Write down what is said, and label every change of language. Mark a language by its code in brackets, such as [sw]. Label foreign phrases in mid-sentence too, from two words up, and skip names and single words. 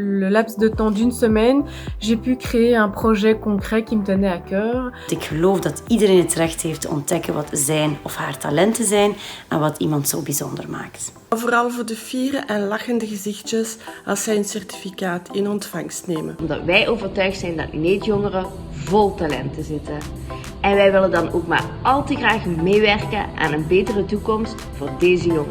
[fr] laps de temps d'une semaine, j'ai pu créer un projet concret qui me tenait à cœur. [nl] Ik geloof dat iedereen het recht heeft te ontdekken wat zijn of haar talenten zijn en wat iemand zo bijzonder maakt. Vooral voor de fiere en lachende gezichtjes als zij een certificaat in ontvangst nemen. Omdat wij overtuigd zijn dat Uneed-jongeren vol talenten zitten. En wij willen dan ook maar al te graag meewerken aan een betere toekomst voor deze jongeren.